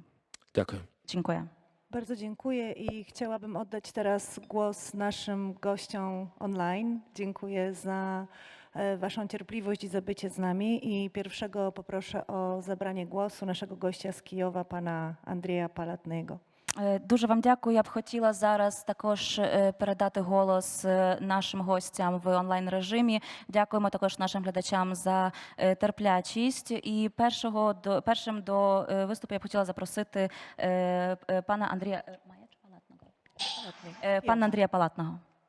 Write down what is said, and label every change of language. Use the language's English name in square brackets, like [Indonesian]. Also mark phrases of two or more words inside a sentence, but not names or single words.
[Ukrainian] Дякую. [Polish] Dziękuję. Bardzo dziękuję i chciałabym oddać teraz głos naszym gościom online. Dziękuję za Waszą cierpliwość i za bycie z nami. I pierwszego poproszę o zabranie głosu naszego gościa z Kijowa, pana Андрія Палатного. [Ukrainian] Дуже вам дякую. Я б хотіла зараз також передати голос нашим гостям в онлайн-режимі. Дякуємо також нашим глядачам за терплячість. І першим до виступу я б хотіла запросити пана Андрія пана Андрія Палатного.